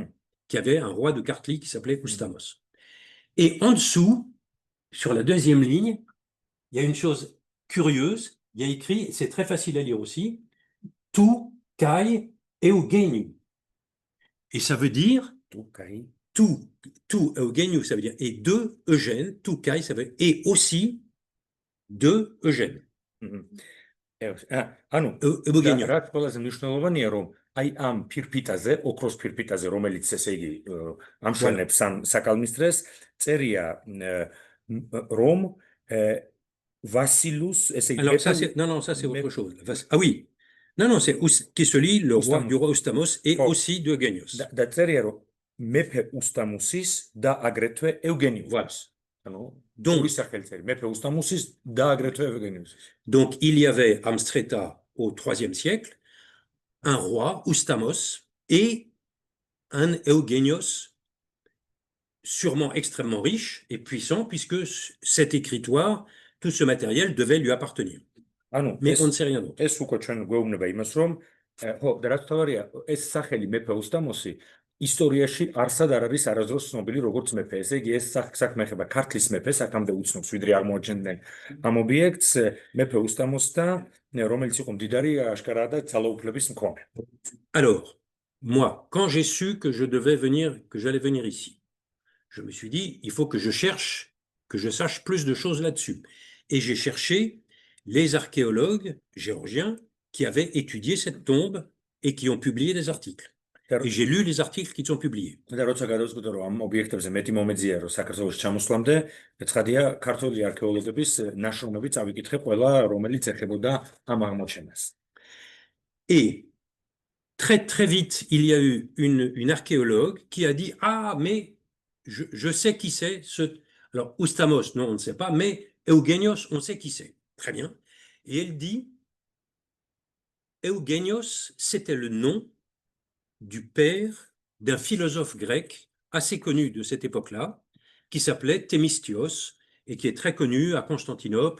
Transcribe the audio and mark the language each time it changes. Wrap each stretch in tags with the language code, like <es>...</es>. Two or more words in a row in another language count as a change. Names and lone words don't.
<fr>Qu'il y avait un roi de Kartli qui s'appelait Oustamos. Et en dessous, sur la deuxième ligne, il y a une chose curieuse, il y a écrit, c'est très facile à lire aussi,</fr> <el>Τοῦ καὶ Εὐγενίου.</el> <fr>Et ça veut dire,</fr> <el>Τοῦ Εὐγενίου,</el> <fr>ça veut dire, et de Eugène,</fr> <el>Τοῦ καὶ,</el> <fr>ça veut dire, et aussi de Eugène.</fr> <ka>აი ამ ფირფიტაზე, ოქროს ფირფიტაზე, რომელიც ესე იგი ამშვენებს ამ საკალმისტრეს, წერია რომ Vasilus,</ka> <fr>alors ça c'est non ça c'est autre chose. Ah oui. Non c'est qui se lit le roi du roi Oustamos et aussi de Eugenius.</fr> <ka>და წერია რომ მეფე უსტამუსის და აგრეთვე ეუგენიუსის.</ka> <fr>Voilà.</fr> <ka>ანუ ორი სახელი წერია, მეფე უსტამუსის და აგრეთვე ეუგენიუსის.</ka> <fr>Donc il y avait Amstreta au IIIe siècle un roi, Oustamos, et un Eugenios sûrement extrêmement riche et puissant, puisque cet écritoire, tout ce matériel devait lui appartenir. Mais on ne sait rien d'autre.</fr> <ka>ეს უკვე ჩვენ გვეუბნება იმას, რომ ხო, და რაც თავარია, ეს სახელი მეფე უსტამოსი ისტორიაში არსად არ არის არასდროს ცნობილი როგორც მეფე. ესე იგი, ეს საქმე ეხება ქართლის მეფეს, აქამდე უცნობს, ვიდრე აღმოაჩენდნენ ამ ობიექტს, მეფე უსტამოს და რომელიც იყო მდიდარი აშკარაა და ძალაუფლების მქონე.</ka> <fr>Alors, moi, quand j'ai su que j'allais venir ici, je me suis dit, il faut que je cherche, que je sache plus de choses là-dessus. Et j'ai cherché les archéologues géorgiens qui avaient étudié cette tombe et qui ont publié des articles. Et j'ai lu les articles qui sont publiés.</fr> <ka>და როცა გადავწყვიტე, რომ ამ ობიექტებზე მეტი მომეძია, რომ საქართველოს ჩამოსვლამდე, ცხადია, ქართული არქეოლოგების ნაშრომები წავიკითხე ყველა, რომელიც ეხებოდა ამ აღმოჩენას.</ka> <fr>Et très, très vite, il y a eu une archéologue qui a dit, ah, mais je sais qui c'est. Alors, Oustamos, non, on ne sait pas, mais Eugenios, on sait qui c'est. Très bien. Et elle dit, Eugenios, c'était le nom du père d'un philosophe grec assez connu de cette époque-là, qui s'appelait Thémistios, et qui est très connu à Constantinople.</fr>